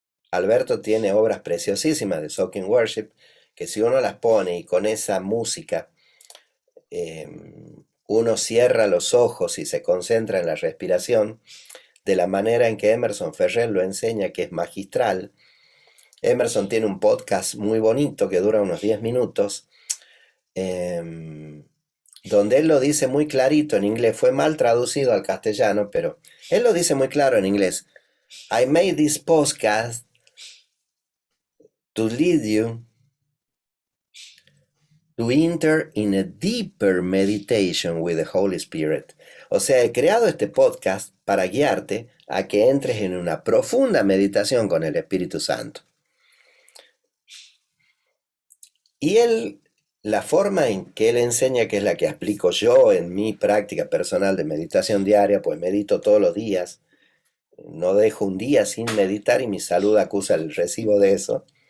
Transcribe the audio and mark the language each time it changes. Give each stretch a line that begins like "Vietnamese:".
Spanish: Alberto tiene obras preciosísimas de Soaking Worship, que si uno las pone y con esa música uno cierra los ojos y se concentra en la respiración, de la manera en que Emerson Ferrer lo enseña, que es magistral. Emerson tiene un podcast muy bonito que dura unos 10 minutos, donde él lo dice muy clarito en inglés. Fue mal traducido al castellano, pero él lo dice muy claro en inglés.
English: I made this podcast to lead you to enter in a deeper meditation with the Holy Spirit.
Spanish: O sea, he creado este podcast para guiarte a que entres en una profunda meditación con el Espíritu Santo. Y la forma en que él enseña, que es la que aplico yo en mi práctica personal de meditación diaria, pues medito todos los días, no dejo un día sin meditar y mi salud acusa el recibo de eso.